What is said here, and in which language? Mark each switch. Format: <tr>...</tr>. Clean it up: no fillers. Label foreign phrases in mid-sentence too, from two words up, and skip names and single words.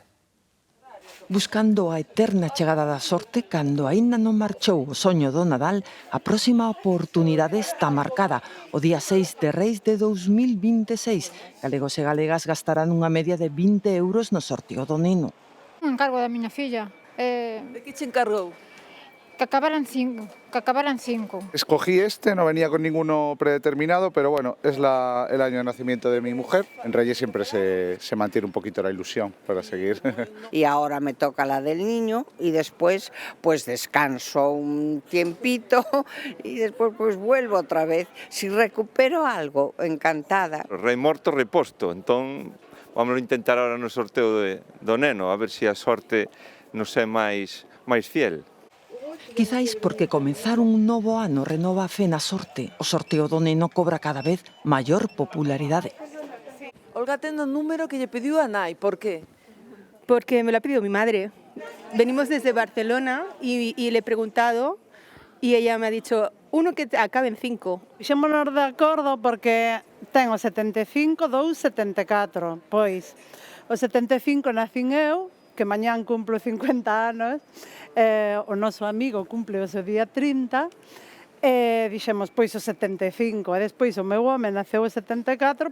<gl>Buscando a eterna chegada da sorte, cando aínda non marchou o soño do Nadal, a próxima oportunidade está marcada, o día 6 de Reis de 2026. Galegos e galegas gastarán unha media de 20 € no sorteo do Neno. Un encargo da miña filla. De que che encargou? Que acabaran 5.</gl> <es>Escogí este, no venía con ninguno predeterminado, pero bueno, es el año de nacimiento de mi mujer. En Reyes siempre se mantiene un poquito la ilusión para seguir. Y ahora me toca la del niño y después pues descanso un tiempito y después pues vuelvo otra vez. Si recupero algo, encantada.</es> <gl>Rei morto, reposto, entón vamos a intentar ahora no sorteo do Neno, a ver se a sorte nos é máis fiel. Quizáis porque comezar un novo ano renova a fe na sorte, o sorteo do Neno cobra cada vez maior popularidade. Olga ten un número que lle pediu a nai, por qué?</gl> <es>Porque me lo ha pedido mi madre. Venimos desde Barcelona y le he preguntado y ella me ha dicho uno que acabe en 5.</es> <gl>Fixémonos de acordo porque ten o 75, 2, 74. Pois, o 75 nacín eu, que mañán cumplo 50 anos, o noso amigo cumple o seu día 30, e dixemos, pois o 75, e despois o meu home naceu o 74.</gl>